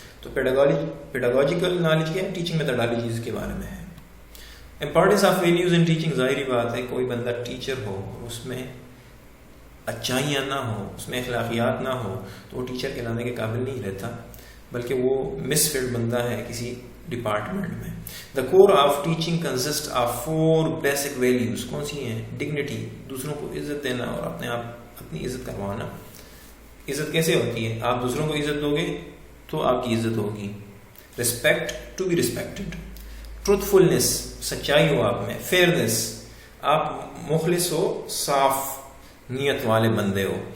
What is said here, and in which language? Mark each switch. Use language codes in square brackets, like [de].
[ur] تو پیڈاگوجیکل نالج کیا ہے؟ ٹیچنگ میتھڈالوجیز کے بارے میں ہے. [en] importance of values in teaching, [ur] ظاہری بات ہے کوئی بندہ ٹیچر ہو اس میں اچھائیاں نہ ہو، اس میں اخلاقیات نہ ہو تو وہ ٹیچر کہلانے کے قابل نہیں رہتا، بلکہ وہ مس فٹ بندہ ہے کسی ڈپارٹمنٹ میں. [en] The core of teaching consist of 4 basic values. [ur] کون سی ہیں؟ ڈگنیٹی، دوسروں کو عزت دینا اور اپنی عزت کروانا. عزت کیسے ہوتی ہے؟ آپ دوسروں کو عزت دو گے تو آپ کی عزت ہوگی. Respect, [en] To be respected. [ur] ٹروتھفلنس، سچائی ہو آپ میں. فیئرنس، آپ مخلص ہو، صاف نیت والے بندے ہو.